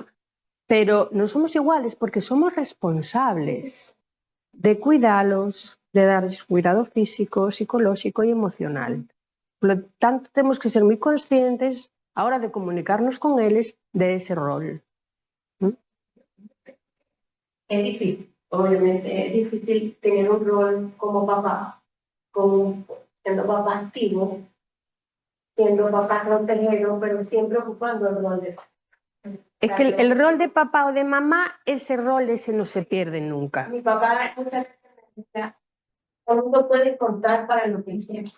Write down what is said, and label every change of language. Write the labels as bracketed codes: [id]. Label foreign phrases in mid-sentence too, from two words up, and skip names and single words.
[gl] Pero non somos iguales porque somos responsables de cuidalos, de darles cuidado físico, psicolóxico e emocional. [es] Por lo tanto, [gl] temos que ser moi conscientes a hora de comunicarnos con eles de ese rol. É difícil, obviamente, [es] é difícil tener un rol como papá, siendo papá activo, siendo papá frontelero, pero siempre ocupando el rol de papá. Es que el rol de papá o de mamá, ese rol ese no se pierde nunca. Mi papá muchas veces me decía, no puedes contar para lo que hicimos.